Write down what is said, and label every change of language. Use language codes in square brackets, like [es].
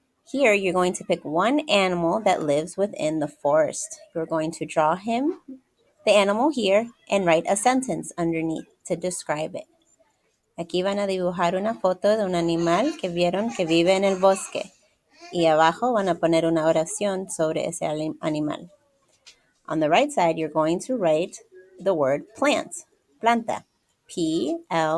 [en] Here, you're going to pick one animal that lives within the forest. You're going to draw him, the animal here, and write a sentence underneath to describe it. [es] Aquí van a dibujar una foto de un animal que vieron que vive en el bosque. Y abajo van a poner una oración sobre ese animal. [en] On the right side, you're going to write the word plant, planta, P-L-A-N-T.